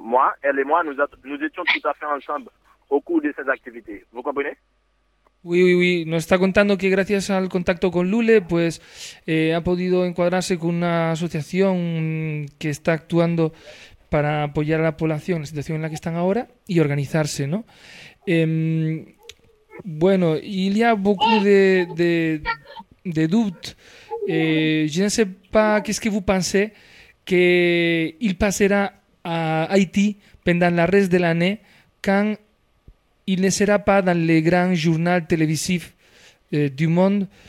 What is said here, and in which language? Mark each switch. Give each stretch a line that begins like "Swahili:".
French: Moi, elle et moi, nous étions tout à fait ensemble au cours de ces activités. Vous comprenez? Oui, oui, oui.
Spanish: Nos está contando que gracias al contacto con Lule, pues ha podido encuadrarse con una asociación que está actuando para apoyar a la población, la situación en la que están ahora, y organizarse, ¿no?
French: Bueno, il y a beaucoup de doutes. Je ne sais pas qu'est-ce que vous pensez qu'il passera à Haïti pendant le reste de l'année quand il ne sera pas dans les grands journaux télévisifs du monde.